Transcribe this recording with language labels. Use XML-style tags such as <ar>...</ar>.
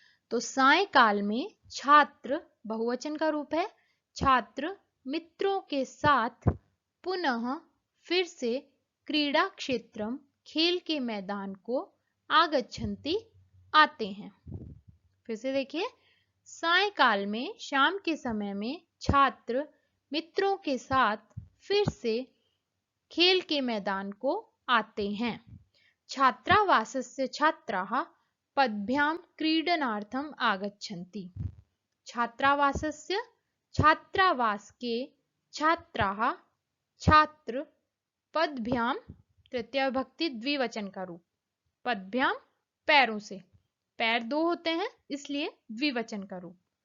<hi>तो सायकाल में छात्र बहुवचन का रूप है, छात्र मित्रों के साथ पुनः फिर से</hi> <sa>क्रीड़ा क्षेत्रम</sa> <hi>खेल के मैदान को</hi> <sa>आगच्छन्ति</sa> <hi>आते हैं। फिर से देखिए, सायकाल में शाम के समय में छात्र मित्रों के साथ फिर से खेल के मैदान को आते हैं।</hi> <sa>छात्रावासस्य छात्राः पद्भ्यां क्रीडनार्थम आगच्छन्ति। छात्रावासस्य</sa> <hi>छात्रावास के छात्राः छात्र</hi> <sa>पद्भ्याम</sa> <hi>तृतीय विभक्ति द्विवचन का रूप, पद्भ्याम पैरों से, पैर दो होते हैं इसलिए द्विवचन का रूप।</hi>